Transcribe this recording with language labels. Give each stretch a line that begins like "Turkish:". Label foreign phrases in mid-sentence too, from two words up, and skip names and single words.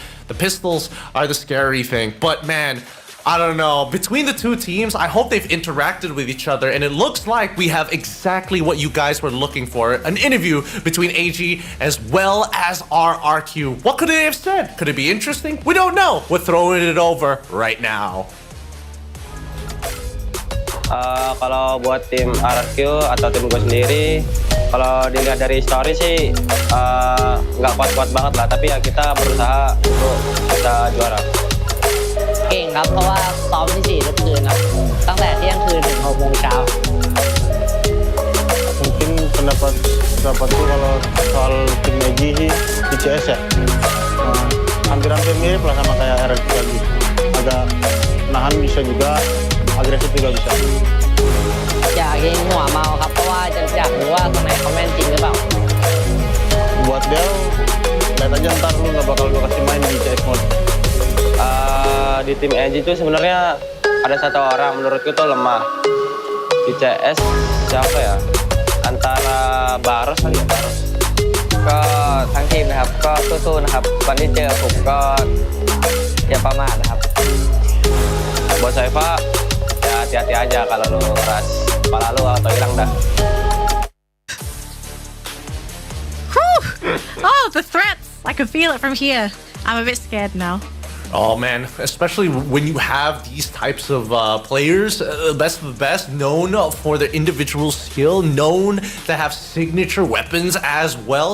English: The pistols are the scary thing, but man, I don't know. Between the two teams, I hope they've interacted with each other, and it looks like we have exactly what you guys were looking for. An interview between AG as well as RRQ. What could they have said? Could it be interesting? We don't know. We're throwing it over right now.
Indonesian: Kalau buat tim RRQ atau tim gue sendiri, kalau dilihat dari story sih nggak kuat-kuat banget lah, tapi ya kita berusaha untuk bisa juara.
Thai: เก่งครับเพราะว่าซ้อมที่4ทุกคืนครับตั้งแต่เที่ยงคืนถึง6 โมงเช้า
Indonesian: Mungkin pendapatku kalau soal tim AG sih di CS ya, hampir-hampir mirip lah sama kayak RRQ tadi. Agak nahan bisa juga, agresif juga bisa.
Thai: อยากยิงหัวเมาครับเพราะว่าจะอยากรู้ว่าคนไหนเขาแม่นจริงหรือเปล่า
Indonesian: Buat dia, lihat aja ntar lu nggak bakal gue kasih main di CS mode. Di tim AG itu sebenarnya ada satu orang menurutku tuh lemah. Di CS siapa ya? Antara Baros kali ya, Baros.
Thai: ก็ทั้งทีมนะครับก็สู้ๆนะครับวันที่เจอผมก็อย่าประมาทนะครับ
Indonesian: Buat Saifa ya hati-hati aja kalau lu keras kepala lu atau hilang dah.
English: Oh, the threats! I can feel it from here. I'm a bit scared now. Oh man, especially when you have these types of players, best of the best, known for their individual skill, known to have signature weapons as well.